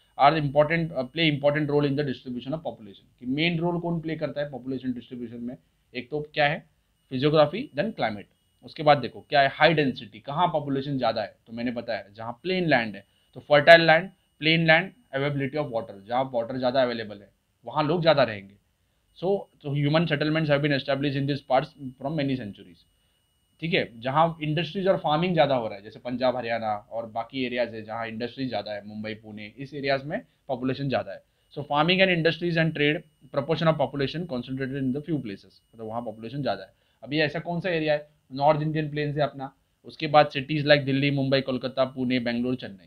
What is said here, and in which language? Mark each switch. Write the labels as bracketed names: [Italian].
[English] Are important play important role in the distribution of population. [Hindi] कि main role कौन play करता है population distribution में? एक तो क्या है, फिजियोग्राफी, देन क्लाइमेट। उसके बाद देखो क्या है, हाई डेंसिटी, कहाँ पॉपुलेशन ज़्यादा है? तो मैंने बताया जहाँ प्लेन लैंड है, तो fertile land, plane land, availability of water, जहाँ वाटर ज़्यादा अवेलेबल है वहाँ लोग ज़्यादा रहेंगे। [English] So human settlements have been established in these parts from many centuries। [Hindi] ठीक है, जहाँ इंडस्ट्रीज और फार्मिंग ज़्यादा हो रहा है, जैसे पंजाब हरियाणा और बाकी एरियाज है जहाँ इंडस्ट्रीज ज़्यादा है, मुंबई पुणे, इस एरियाज में पॉपुलेशन ज़्यादा है। [English] so farming and industries and trade, proportion of population concentrated in the few places, [Hindi] मतलब वहाँ पॉपुलेशन ज़्यादा है। अभी ऐसा कौन सा एरिया है? नॉर्थ इंडियन प्लेन से अपना। उसके बाद सिटीज़ लाइक दिल्ली, मुंबई, कोलकाता, पुणे, बेंगलोर, चेन्नई।